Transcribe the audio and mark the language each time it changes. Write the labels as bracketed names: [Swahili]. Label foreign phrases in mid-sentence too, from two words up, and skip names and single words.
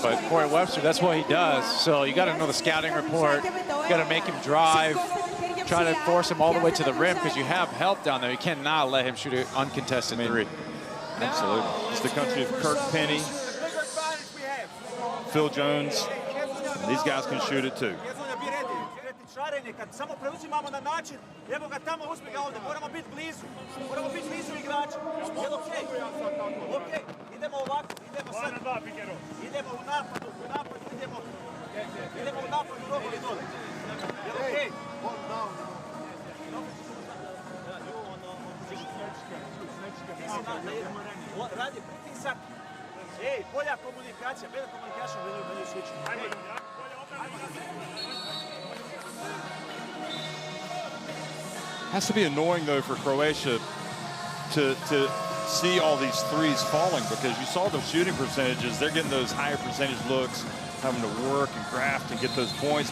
[English] But Corey Webster, that's what he does. So you got to know the scouting report. You got to make him drive, try to force him all the way to the rim because you have help down there. You cannot let him shoot an uncontested 3. Absolutely. It's the country of Kirk Penny, Phil Jones. These guys can shoot it too. [Croatian] Kad samo preuzimamo na način, evo ga tamo, uzmi ga ovdje, moramo biti blizu igrača. Jel okej? Okej, idemo ovako, idemo sad. Idemo u napadu, idemo u napadu, robovi dole. Jel okej? Radi pritisak. Ej, bolja komunikacija, bolja komunikacija, bolje slično. [English] Has to be annoying, though, for Croatia to see all these threes falling, because you saw the shooting percentages. They're getting those higher percentage looks, having to work and graft and get those points.